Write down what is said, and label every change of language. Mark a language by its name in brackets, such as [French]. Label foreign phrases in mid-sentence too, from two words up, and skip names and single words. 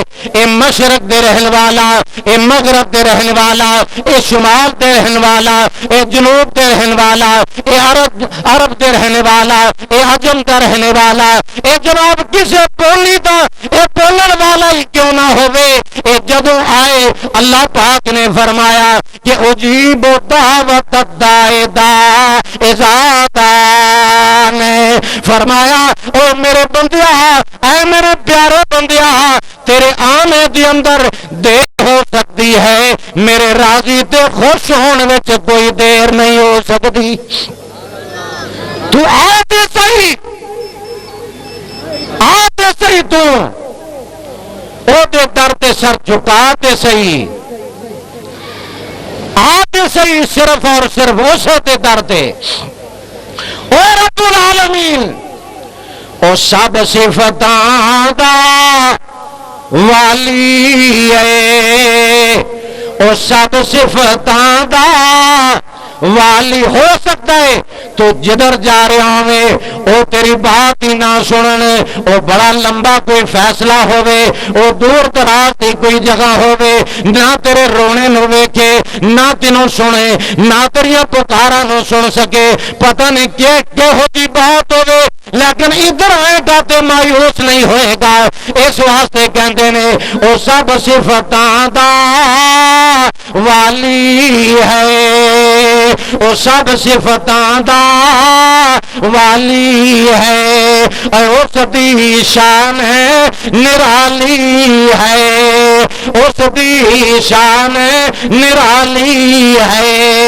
[Punjabi] اے مشرق دے رہن والا، اے مغرب دے رہن والا، اے شمال دے رہن والا، اے جنوب دے رہن والا، اے عرب دے رہنے والا، اے عجم دا رہنے والا، اے جناب کسی بولی دا اے بولن والا ہی کیوں نہ ہوئے، اے جدوں آئے اللہ پاک نے فرمایا کہ [Arabic] اجیب دعوت الداعی اذا دعان، [Punjabi] فرمایا او میرے بندیا، اے میرے پیارے بندیا، تیرے آنے دی اندر دیر ہو سکتی ہے، میرے راضی تے خوش ہونے وچ کوئی دیر نہیں ہو سکتی. تو آتے صحیح، آتے صحیح، تو او دے در تے سر جھکاتے صحیح، آتے صحیح صرف اور صرف اسے تے در تے. او رب العالمین او سب صفتاں دا والی ہے، او سب صفتاں دا والی [Urdu] ہو سکتا ہے تو جدھر جا رہا ہوں [Punjabi] او تیری بات ہی نہ سنن، او بڑا لمبا کوئی فیصلہ ہوئے، او دور دراز کی کوئی جگہ ہوئے، نہ تیرے رونے نو ویکھے، نہ تینوں سنے، نہ تیریاں پکاراں نو سن سکے، پتہ نہیں کہ ہوتی بات ہوئے، لیکن ادھر آئے گا تے مایوس نہیں ہوئے گا. اس واسطے کہندے نے او سب صفتاں دا والی ہے، او سب صفتاں دا والی ہے، اس دی شان ہے نرالی ہے، اس دی شان نرالی ہے.